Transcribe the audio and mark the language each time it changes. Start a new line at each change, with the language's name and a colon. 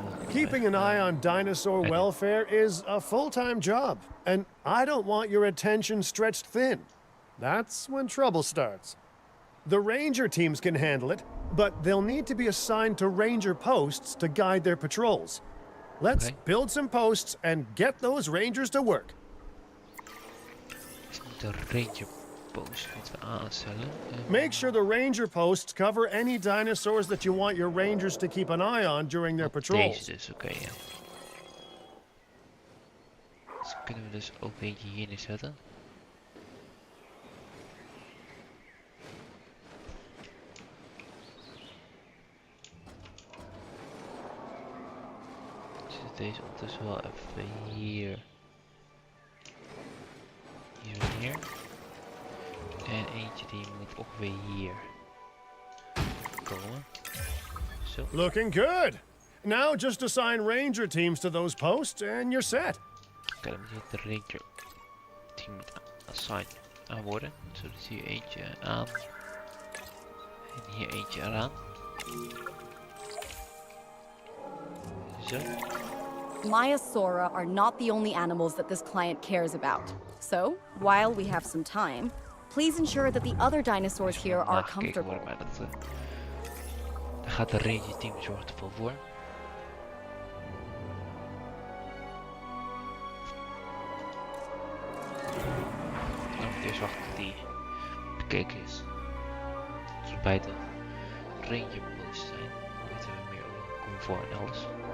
English: Keeping an eye on dinosaur welfare is a full-time job, and I don't want your attention stretched thin. That's when trouble starts. The ranger teams can handle it, but they'll need to be assigned to ranger posts to guide their patrols. Let's build some posts and get those rangers to work.
Dutch: De ranger post moeten we aanstellen.
English: Make sure the ranger posts cover any dinosaurs that you want your rangers to keep an eye on during their patrols.
Dutch: Deze dus, oké, ja. Dus kunnen we dus ook eentje hier neerzetten. deze ondertussen wel even hier. Hier en hier. En eentje die moet ongeveer hier komen. Zo.
English: Looking good. Now just assign ranger teams to those posts and you're set.
Dutch: Oké, dan moet het ranger team moet assign aan worden. Zo, dus hier eentje aan. En hier eentje eraan. Zo.
English: Maiasaura are not the only animals that this client cares about. So, while we have some time, please ensure that the other dinosaurs here are comfortable.
Dutch: Maar dat, daar gaat de ranger team zorgt ervoor voor. Dan moet eerst wachten tot die bekeken is. Als we bij de ranger post zijn, dan weten we meer over comfort en alles.